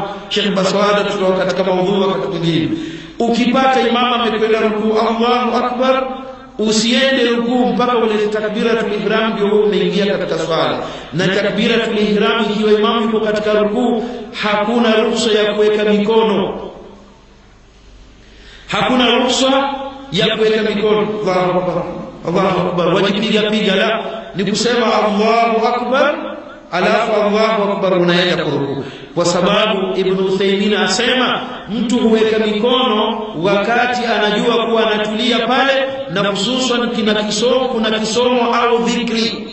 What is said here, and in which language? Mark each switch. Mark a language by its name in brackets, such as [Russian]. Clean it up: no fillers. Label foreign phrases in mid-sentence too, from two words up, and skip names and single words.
[Swahili] Sheikh Baswada tunaona katika maudhui wakati mwingine, ukipata imama amekwenda rukuu [Arabic] الله أكبر, [Swahili] usiende rukuu mpaka ule [Arabic] تكبيرة الإحرام [Swahili] ndio wewe umeingia katika swala. Na [Arabic] تكبيرة الإحرام [Swahili] ikiwa imamu yuko katika rukuu, hakuna ruhusa ya kuweka mikono, hakuna ruhusa ya kuweka mikono. [Arabic] الله أكبر، الله أكبر, [Swahili] wajipiga la, ni kusema [Arabic] الله أكبر [Swahili] alafu [Arabic] الله أكبر [Swahili] unaenda kurukuu. Kwa sababu Ibn Uthaymeen asema mtu huweka mikono wakati anajua kuwa anatulia pale, na hususan kuna kisomo au dhikri.